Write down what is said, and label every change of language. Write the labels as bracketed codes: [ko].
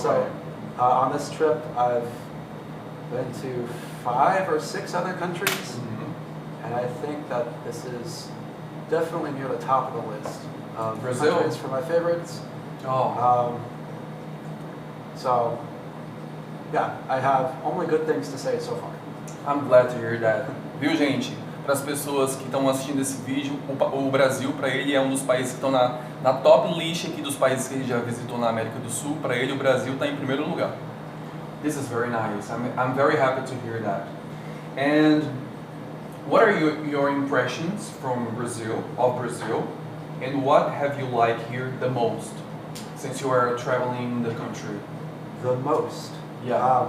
[en] So on this trip I've been to 5 or 6 other countries. And I think that this is definitely near the top of the list of Brazil? countries for my favorites. Oh, So, yeah, I have only good things to say so far. I'm glad to hear that. [pt] Viu, gente? Para as pessoas que estão assistindo esse vídeo, o Brasil, para ele, é um dos países que estão na top list aqui dos países que ele já visitou na América do Sul. Para ele, o Brasil está em primeiro lugar. [en] This is very nice. I'm very happy to hear that. And what are your impressions from Brazil, and what have you liked here the most since you are traveling the country? The most. Yeah.